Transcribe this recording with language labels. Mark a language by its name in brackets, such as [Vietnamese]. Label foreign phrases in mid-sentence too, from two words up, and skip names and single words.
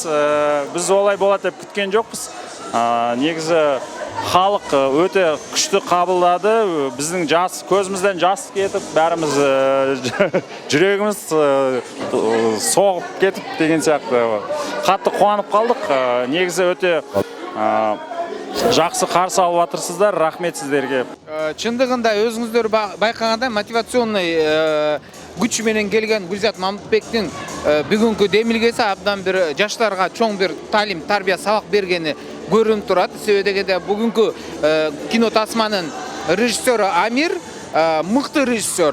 [Kazakh] Біз олай болады деп күткен жоқпыз. Негізі халық өте күшті қабылдады. Біздің көзімізден жас кетіп, бәріміз жүрегіміз соғып кетіп деген сияқты. Қатты қуанып қалдық. Негізі өте жақсы қарсы алып жатырсыздар. Рахмет сіздерге. [Kyrgyz] Чындыгында өзүңүздөр байкагандай мотивационный күч менен келген Гүлзат Мамытбектин бүгүнкү демилгеси абдан бир жаштарга чоң бир талим, тарбия, сабак бергени көрүнүп турат. Себеби дегенде бүгүнкү кино тасманын режиссеру Амир мыкты режиссер.